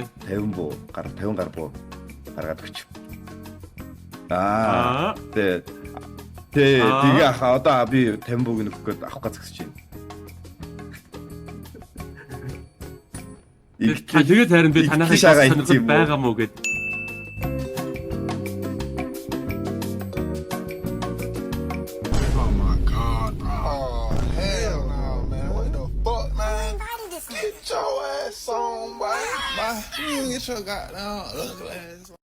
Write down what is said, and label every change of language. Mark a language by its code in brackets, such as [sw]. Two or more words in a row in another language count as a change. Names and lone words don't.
[mn] 50 буу гар 50 гар буу гаргаад өчг. Тэгээ одоо би 50 бууг нөхөх гээд авах гэж зогсож байна. Тэгээд харин би танайхаа сонирхол байгаа мó гэд. [en] Oh my god, bro. Oh hell no, man. What the fuck, man? Get your ass on, boy. You get your goddamn ugly ass on.